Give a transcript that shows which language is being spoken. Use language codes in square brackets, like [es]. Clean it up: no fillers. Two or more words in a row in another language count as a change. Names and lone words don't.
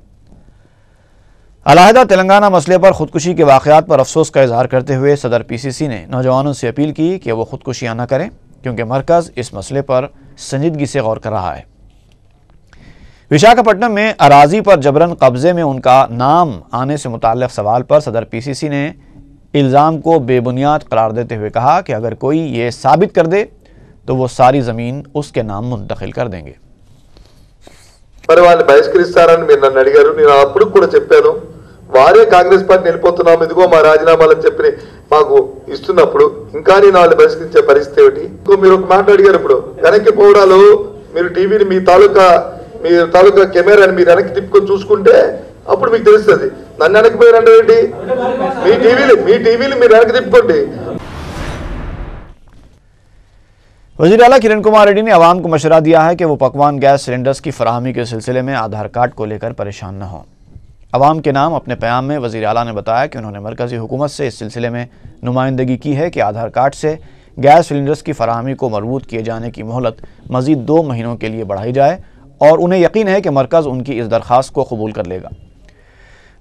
[ur] علیحدہ تلنگانہ مسئلے پر خودکشی کے واقعات پر افسوس کا اظہار کرتے ہوئے صدر پی سی سی نے نوجوانوں سے اپیل کی کہ وہ خودکشیاں نہ کریں، کیونکہ مرکز اس مسئلے پر سنجیدگی سے غور کر رہا ہے۔ وشاکھاپٹنم میں اراضی پر جبراً قبضے میں ان کا نام آنے سے متعلق سوال پر صدر پی سی سی نے الزام کو بے بنیاد قرار دیتے ہوئے کہا کہ اگر کوئی یہ ثابت کر دے تو وہ ساری زمین اس کے نام منتقل کر دیں گے۔ [te] మరి వాళ్ళు బహిష్కరిస్తారని మీరు నన్ను అడిగారు, నేను అప్పుడు కూడా చెప్పాను వారే కాంగ్రెస్ పార్టీ వెళ్ళిపోతున్నాం, ఇదిగో మా రాజీనామాలని చెప్పి మాకు ఇస్తున్నప్పుడు ఇంకా నేను వాళ్ళు బహిష్కరించే పరిస్థితి ఏమిటి? మీరు ఒక మాట అడిగారు, ఇప్పుడు వెనక్కి పోవడాలు మీరు టీవీని మీ తాలూకా కెమెరాని మీరు వెనక్కి తిప్పుకొని చూసుకుంటే అప్పుడు మీకు తెలుస్తుంది। నన్ను వెనక్కి పోయారంటే ఏంటి? మీ టీవీలు మీరు వెనక్కి తిప్పుకోండి। [ur] وزیر اعلیٰ کرن کمار ریڈی نے عوام کو مشورہ دیا ہے کہ وہ پکوان [en] gas cylinders [ur] کی فراہمی کے سلسلے میں آدھار کارڈ کو لے کر پریشان نہ ہوں۔ عوام کے نام اپنے پیام میں وزیر اعلیٰ نے بتایا کہ انہوں نے مرکزی حکومت سے اس سلسلے میں نمائندگی کی ہے کہ آدھار کارڈ سے [en] gas cylinders [ur] کی فراہمی کو مربوط کیے جانے کی مہلت مزید 2 مہینوں کے لیے بڑھائی جائے اور انہیں یقین ہے کہ مرکز ان کی اس درخواست کو قبول کر لے گا۔